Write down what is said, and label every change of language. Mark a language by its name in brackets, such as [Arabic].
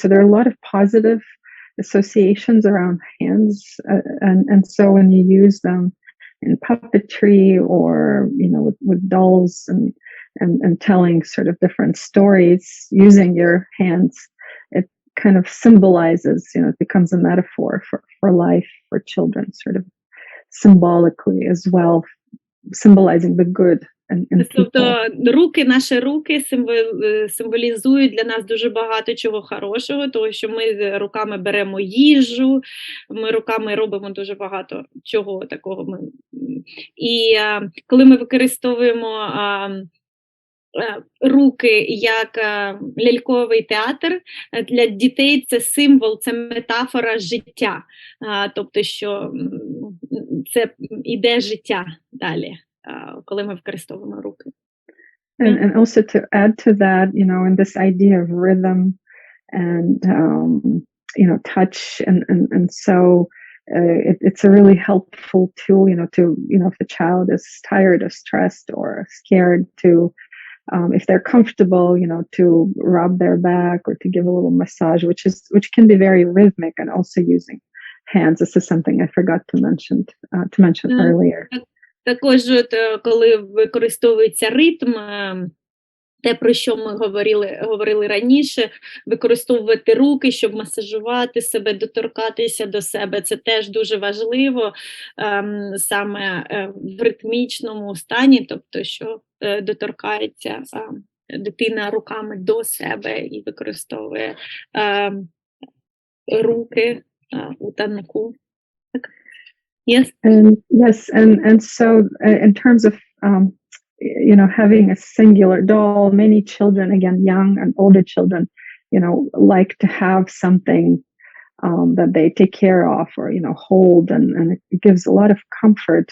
[English] So there are a lot of positive associations around hands, and so when you use them in puppetry or with dolls and telling sort of different stories using your hands, it kind of symbolizes, it becomes a metaphor for life, for children, sort of symbolically as well, symbolizing the good. [Ukrainian] Тобто наші руки символізують для нас дуже багато чого хорошого, тому що ми руками беремо їжу, ми руками робимо дуже багато чого такого. І коли ми використовуємо руки як ляльковий театр, для дітей це символ, це метафора життя, тобто що це іде життя далі, коли ми використовуємо руки. [English] And also to add to that, in this idea of rhythm and touch, and so it's a really helpful tool, if the child is tired or stressed or scared, to if they're comfortable, to rub their back or to give a little massage, which can be very rhythmic, and also using hands. This is something I forgot to mention earlier. [Ukrainian] Також, коли використовується ритм, те, про що ми говорили раніше, використовувати руки, щоб масажувати себе, доторкатися до себе, це теж дуже важливо саме в ритмічному стані, тобто, що доторкається дитина руками до себе і використовує руки у танку. [English] Yes. And so in terms of having a singular doll, many children, again, young and older children, like to have something that they take care of or hold, and it gives a lot of comfort.